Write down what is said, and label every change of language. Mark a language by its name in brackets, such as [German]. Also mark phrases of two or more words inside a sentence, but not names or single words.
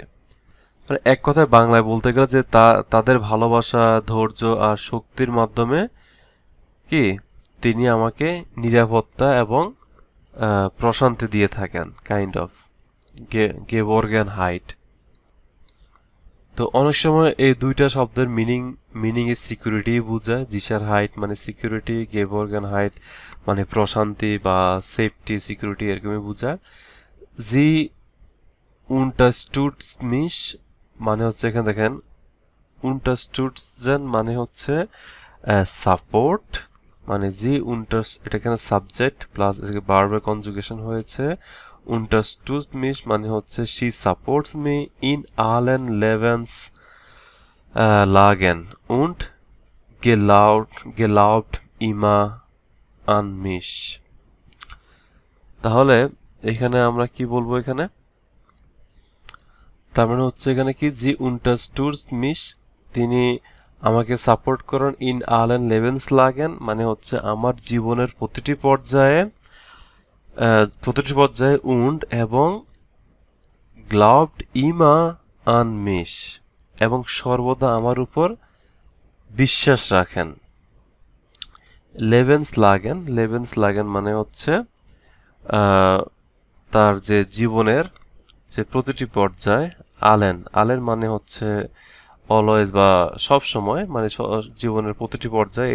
[Bangla] মানে এক কথায় বাংলায় বলতে গেলে যে তাদের ভালোবাসা, ধৈর্য আর শক্তির মাধ্যমে কি তিনি আমাকে নিরাপত্তা এবং প্রশান্তি দিয়ে থাকেন, [English] kind of [Bangla] Geborgenheit। তো অনেক সময় এই দুইটা শব্দের মিনিং এ সিকিউরিটি বোঝায়। Sicherheit মানে সিকিউরিটি, Geborgenheit মানে প্রশান্তি বা সেফটি, সিকিউরিটি এরকমই বোঝায়। [German] Sie unterstützt mich [Bangla] মানে হচ্ছে, এখানে দেখেন unterstützen মানে হচ্ছে সাপোর্ট, মানে এটা এখানে [English] subject plus verbের conjugation [Bangla] হয়েছে। [German] unterstützt mich [Bangla] মানে হচ্ছে [English] she supports me [German] in allen Lebenslagen und glaubt immer an mich। [Bangla] তাহলে এখানে আমরা কি বলবো, এখানে তার মানে হচ্ছে এখানে কি জি [German] unterstützt mich [Bangla] তিনি আমাকে সাপোর্ট করেন, [German] in allen Lebenslagen [Bangla] মানে হচ্ছে আমার জীবনের প্রতিটি পর্যায়ে und এবং [German] glaubt immer an mich [Bangla] এবং সর্বদা আমার উপর বিশ্বাস রাখেন। Lebenslagen মানে হচ্ছে তার যে জীবনের যে প্রতিটি পর্যায়। আলেন মানে হচ্ছে অলওয়েজ বা সব সময়, মানে জীবনের প্রতিটি পর্যায়ে।